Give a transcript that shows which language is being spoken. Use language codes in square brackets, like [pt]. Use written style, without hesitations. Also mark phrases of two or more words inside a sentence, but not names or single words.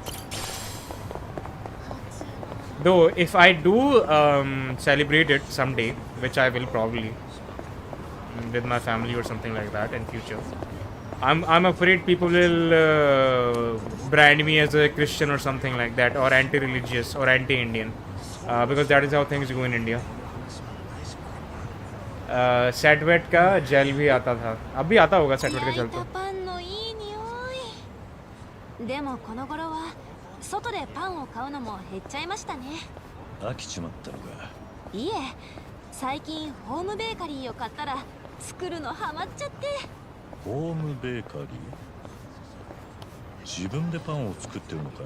[en] Though, if I do celebrate it someday, which I will probably with my family or something like that in future, I'm afraid people will brand me as a Christian or something like that, or anti-religious or anti-Indian, because that is how things go in India. [hi] सेटवेट का जेल भी आता था अब भी आता होगा सेटवेट का जेल तो [ja] パンのいい匂いでもこの頃は外でパンを買うのも減っちゃいましたね飽きちまったのか。いえ最近ホームベーカリーを買ったら作るのハマっちゃってホームベーカリー、自分でパンを作ってるのか。